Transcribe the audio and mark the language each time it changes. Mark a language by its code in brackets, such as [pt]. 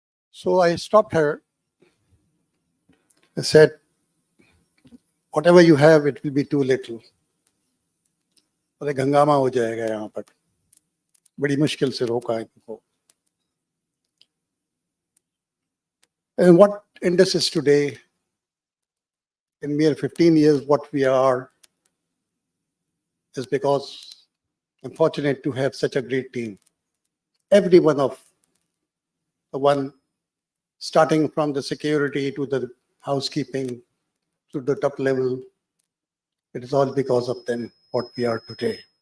[en] So I stopped her. I said, whatever you have, it will be too little. [ur] अरे गंगामा हो जाएगा यहाँ पर, बड़ी मुश्किल से रोका इनको. [en] And what Indus is today, in mere 15 years, what we are, is because I'm fortunate to have such a great team. Every one of the one, starting from the security to the housekeeping to the top level, it is all because of them what we are today.